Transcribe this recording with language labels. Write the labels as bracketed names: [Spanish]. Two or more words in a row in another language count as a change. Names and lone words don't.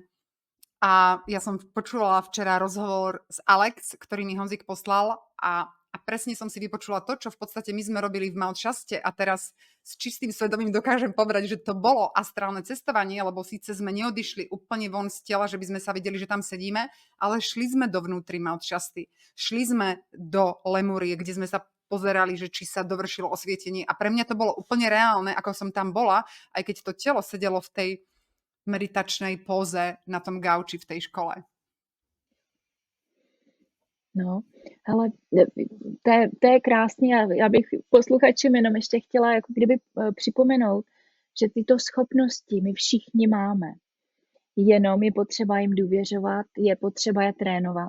[Slovak] A ja som počula včera rozhovor s Alex, ktorý mi Honzik poslal a presne som si vypočula to, čo v podstate my sme robili v Mount Shaste a teraz s čistým svedomím dokážem povedať, že to bolo astrálne cestovanie, lebo síce sme neodišli úplne von z tela, že by sme sa videli, že tam sedíme, ale šli sme dovnútri Mount Shasty. Šli sme do Lemúrie, kde sme sa pozerali, že či sa dovršilo osvietenie a pre mňa to bolo úplne reálne, ako som tam bola, aj keď to telo sedelo v tej meditačnej póze na tom gauči v tej škole. [Czech] No, ale to je krásně. Já bych posluchačům jenom ještě chtěla jako kdyby připomenout, že tyto schopnosti my všichni máme. Jenom je potřeba jim důvěřovat, je potřeba je trénovat.